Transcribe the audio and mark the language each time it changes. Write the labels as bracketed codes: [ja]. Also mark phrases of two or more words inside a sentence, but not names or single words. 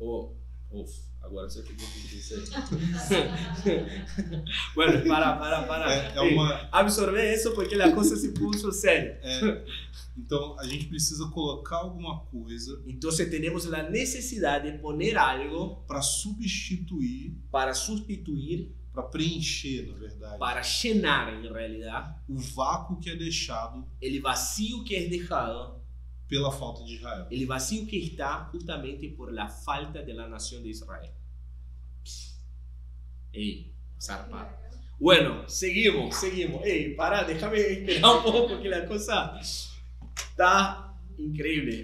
[pt] Agora você tem que repetir isso aí. [es] Bueno, para. [pt] Absorver isso porque a coisa se puso séria. Então, a gente precisa colocar alguma coisa. Então, temos a necessidade de [es] poner algo [pt] para substituir, [es] para sustituir, [pt] para preencher, na verdade, [es] para llenar, [pt] em realidade, o vácuo que é deixado, [es] el vacío que [pt] é deixado pela falta de Israel. [es] El vacío que está justamente por la falta de la nación de Israel. Ey, zarpado. Bueno, seguimos. Ey, pará, déjame esperar un poco porque la cosa está increíble.